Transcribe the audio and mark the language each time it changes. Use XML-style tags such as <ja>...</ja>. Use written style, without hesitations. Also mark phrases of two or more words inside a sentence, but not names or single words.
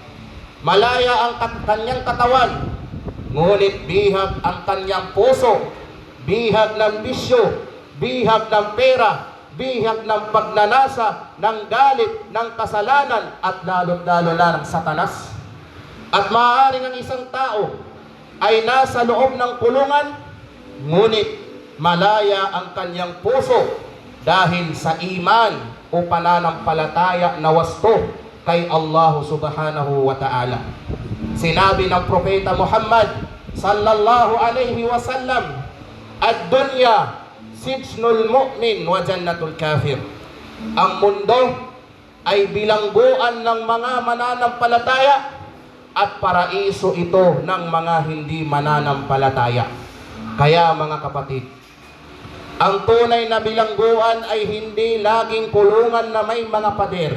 <tl>Malaya ang kanyang katawan, ngunit bihag ang kanyang puso, bihag ng bisyo, bihag ng pera, bihag ng pagnanasa, ng galit, ng kasalanan, at lalo-lalo na ng satanas. At maaaring ang isang tao ay nasa loob ng kulungan, ngunit malaya ang kanyang puso dahil sa iman o pananampalataya na wasto kay Allah</tl> <ar>سبحانه وتعالى.</ar> <tl>Sinabi ng Propeta Muhammad</tl> <ar>صلى الله عليه وسلم, الدنيا سجن المؤمن وجنة الكافر.</ar> <tl>Ang mundo ay bilangguan ng mga mananampalataya at paraiso ito ng mga hindi mananampalataya. Kaya mga kapatid, ang tunay na bilangguan ay hindi laging kulungan na may mga pader.</tl>